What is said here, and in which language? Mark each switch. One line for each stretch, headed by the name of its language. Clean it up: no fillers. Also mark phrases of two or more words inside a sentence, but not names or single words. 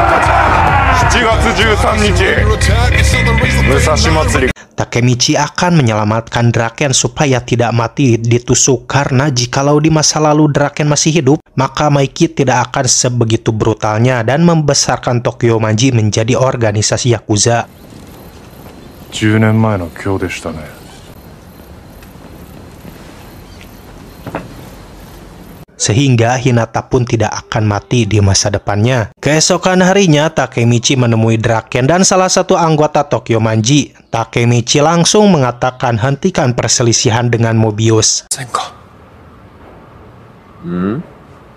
Indonesian: Takemichi akan menyelamatkan Draken supaya tidak mati ditusuk karena jikalau di masa lalu Draken masih hidup, maka Maiki tidak akan sebegitu brutalnya dan membesarkan Tokyo Manji menjadi organisasi Yakuza.
Japanese: 10年前の今日でしたね。
Indonesian: Sehingga Hinata pun tidak akan mati di masa depannya. Keesokan harinya, Takemichi menemui Draken dan salah satu anggota Tokyo Manji. Takemichi langsung mengatakan hentikan perselisihan dengan Mobius.